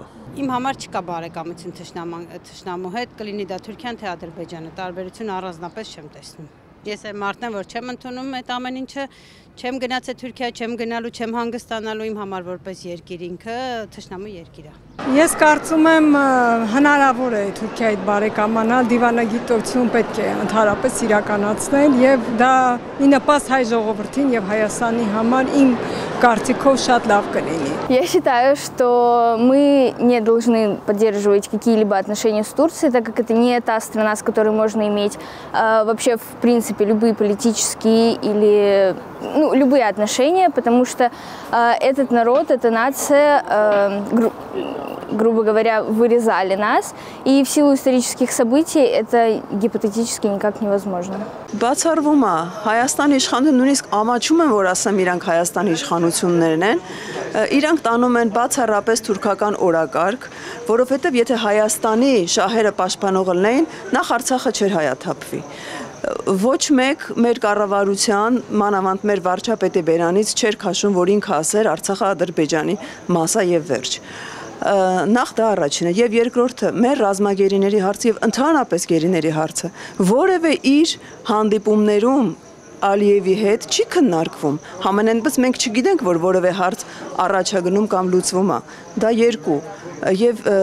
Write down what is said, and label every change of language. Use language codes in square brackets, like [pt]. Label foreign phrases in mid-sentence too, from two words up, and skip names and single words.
[hy] Իմ համար չկա բարեկամություն թշնամու հետ, կլինի դա Թուրքիան թե Ադրբեջանը, տարբերություն առանձնապես չեմ տեսնում։ Ես այն մարդն եմ, որ չեմ ընդունում այդ ամեն ինչը, չեմ գնացել Թուրքիա, չեմ գնալու, չեմ հանգստանալու, իմ համար որպես երկիր ինքը թշնամու երկիր է։ Ես կարծում եմ հնարավոր է Թուրքիայի հետ բարեկամանալ, դիվանագիտություն պետք է ընդհանրապես իրականացնել եւ դա ի նպաստ հայ ժողովրդին եւ Հայաստանի համար իմ կարծիքով շատ լավ կլինի։ [ru] Я считаю, что мы не должны поддерживать какие-либо отношения с Турцией, так как это не та страна, с которой можно иметь вообще в принципе любые политические или любые отношения, потому что этот народ, эта нация, грубо говоря, вырезали нас, и в силу исторических событий это гипотетически никак невозможно. [hy] Բացառվում է Հայաստանի իշխանությունը նույնիսկ ամաչում են, որ ասեմ իրանք Հայաստանի իշխանություններն են, իրանք տանում են բացառապես թուրքական օրակարգ, որովհետև եթե Հայաստանի շահերը պաշտպանող լինեին, նախ Արցախը չէր հայաթափվի։ Ոչ մեկ մեր կառավարության, մանավանդ մեր վարչապետի բերանից չէր քաշում, որ ինքը ասեր Արցախը Ադրբեջանի մաս է եւ վերջ։ Նախ դա առաջինը եւ երկրորդը մեր ռազմագերիների հարցը եւ ընդհանրապես գերիների հարցը որևէ իր հանդիպումներում Ալիևի հետ չի քննարկվում համենայնպես մենք չգիտենք որ որևէ հարց առաջ է գնում կամ լուծվում է դա երկու եւ